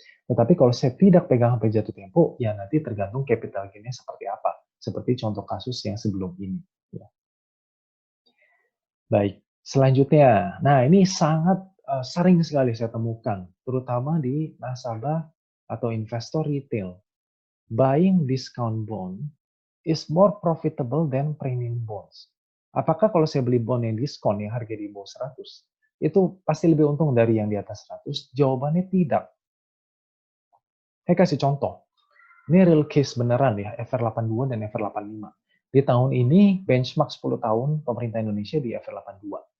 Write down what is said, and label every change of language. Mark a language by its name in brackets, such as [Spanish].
[Indonesian] Tetapi kalau saya tidak pegang sampai jatuh tempo, ya nanti tergantung capital gain-nya seperti apa. Seperti contoh kasus yang sebelum ini. Ya. Baik, selanjutnya. Nah, ini sangat sering sekali saya temukan, terutama di nasabah atau investor retail. [English] Buying discount bond is more profitable than premium bonds. [Indonesian] Apakah kalau saya beli bond yang diskon yang harga di bawah 100, itu pasti lebih untung dari yang di atas 100? Jawabannya tidak. Saya kasih contoh. Ini real case beneran ya, FR82 dan FR85. Di tahun ini benchmark 10 tahun pemerintah Indonesia di FR82.